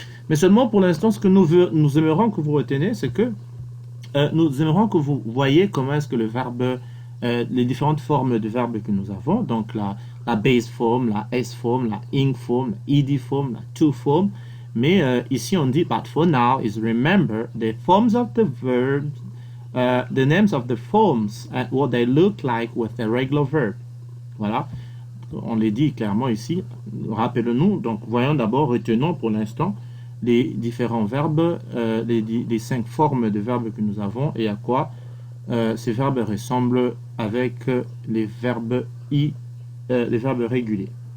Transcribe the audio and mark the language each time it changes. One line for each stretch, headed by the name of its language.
French: Mais seulement pour l'instant, ce que nous aimerions que vous reteniez, c'est que nous aimerions que vous voyez comment est-ce que le verbe les différentes formes de verbes que nous avons, donc la base form, la s form, la ing form, la ed form, la to form, mais ici on dit,
English: but for now is remember the forms of the verbs the names of the forms and what they look like with a regular verb.
French: Voilà, on les dit clairement ici. Rappelons-nous, donc voyons d'abord, retenons pour l'instant les différents verbes, les 5 formes de verbes que nous avons et à quoi ces verbes ressemblent avec les verbes réguliers.